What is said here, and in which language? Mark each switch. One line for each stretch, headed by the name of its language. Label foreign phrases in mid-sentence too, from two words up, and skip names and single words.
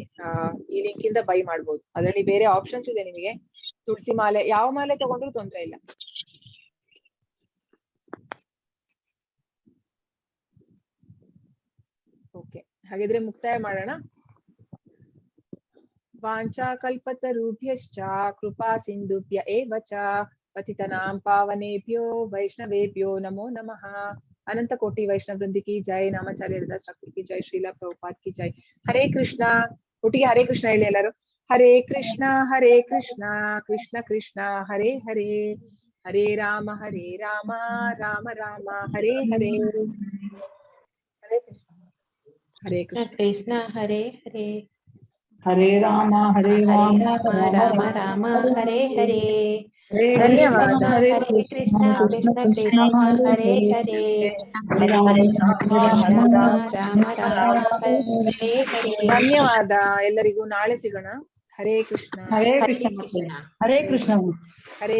Kannada: ಈ ಲಿಂಕ್ ಇಂದ ಬೈ ಮಾಡ್ಬೋದು. ಅದರಲ್ಲಿ ಬೇರೆ ಆಪ್ಷನ್ಸ್ ಇದೆ ನಿಮಗೆ. ತುಳಸಿ ಮಾಲೆ, ಯಾವ ಮಾಲೆ ತಗೊಂಡ್ರು ತೊಂದ್ರೆ ಇಲ್ಲ. ಓಕೆ, ಹಾಗಿದ್ರೆ ಮುಕ್ತಾಯ ಮಾಡೋಣ.
Sanskrit: वाञ्छाकल्पतरुभ्यश्च कृपा सिन्धुभ्य एव च पतितनां पावनेभ्यो वैष्णवेभ्यो नमो नमः।
Hindi: अनंत कोटि वैष्णव वृंद की जय, नामाचार्य हरिदास ठाकुर की जय, श्रीला प्रभुपाद की जय।
Kannada: हरे कृष्ण ಒಟ್ಟಿಗೆ ಹರೇ ಕೃಷ್ಣ ಹೇಳಿ ಎಲ್ಲರೂ. ಹರೇ ಕೃಷ್ಣ ಕೃಷ್ಣ ಕೃಷ್ಣ ಹರೇ ಹರೇ, ಹರೇ ರಾಮ ರಾಮ ರಾಮ ಹರೇ ಹರೇ. ಹರೇ ಕೃಷ್ಣ. ಹರೇ ಕೃಷ್ಣ ಕೃಷ್ಣ ಹರೇ ಹರೇ, ಹರೇ ರಾಮ ರಾಮ ರಾಮ ಹರೇ ಹರೇ. ಧನ್ಯವಾದ. ಹರೇ ಕೃಷ್ಣ ಕೃಷ್ಣ ಕೃಷ್ಣ ಹರೇ ಹರೇ, ಹರೇ ರಾಮ ರಾಮ ಹರೇ ಹರೇ. ಧನ್ಯವಾದ ಎಲ್ಲರಿಗೂ. ನಾಳೆ ಸಿಗೋಣ. ಹರೇ ಕೃಷ್ಣ. ಹರೇ ಹರೇ ಕೃಷ್ಣ. ಕೃಷ್ಣ. ಹರೇ ಕೃಷ್ಣ. ಹರೇ